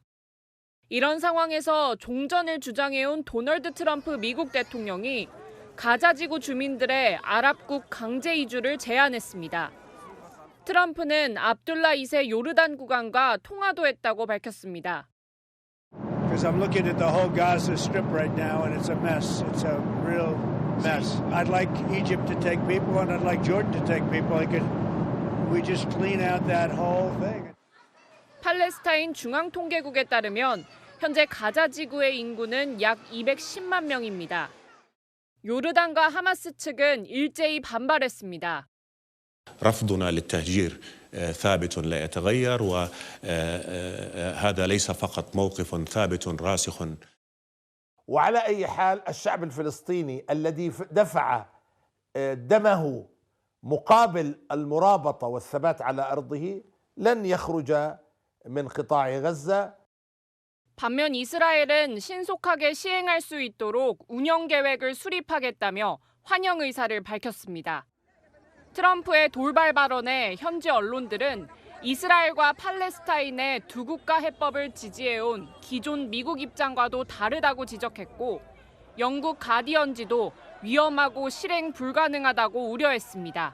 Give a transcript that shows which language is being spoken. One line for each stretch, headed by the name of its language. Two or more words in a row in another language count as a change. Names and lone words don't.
Korean: 이런 상황에서 종전을 주장해온 도널드 트럼프 미국 대통령이 가자 지구 주민들의 아랍국 강제 이주를 제안했습니다. 트럼프는 압둘라 2세 요르단 국왕과 통화도 했다고 밝혔습니다.
English: Because I'm looking at the whole Gaza Strip right now and it's a mess. It's a real mess. I'd like Egypt to take people and I'd like Jordan to take people. We just clean out that whole thing.
Korean: 팔레스타인 중앙통계국에 따르면 현재 가자 지구의 인구는 약 210만 명입니다. 요르단과 하마스 측은 일제히 반발했습니다.
Arabic: رفضنا للتهجير ثابت لا يتغير وهذا ليس فقط موقف ثابت راسخ. وعلى أي حال الشعب الفلسطيني الذي دفع دمه مقابل المرابطة والثبات على أرضه لن يخرج من قطاع غزة.
Korean: 반면 이스라엘은 신속하게 시행할 수 있도록 운영 계획을 수립하겠다며 환영 의사를 밝혔습니다. 트럼프의 돌발 발언에 현지 언론들은 이스라엘과 팔레스타인의 두 국가 해법을 지지해온 기존 미국 입장과도 다르다고 지적했고 영국 가디언지도 위험하고 실행 불가능하다고 우려했습니다.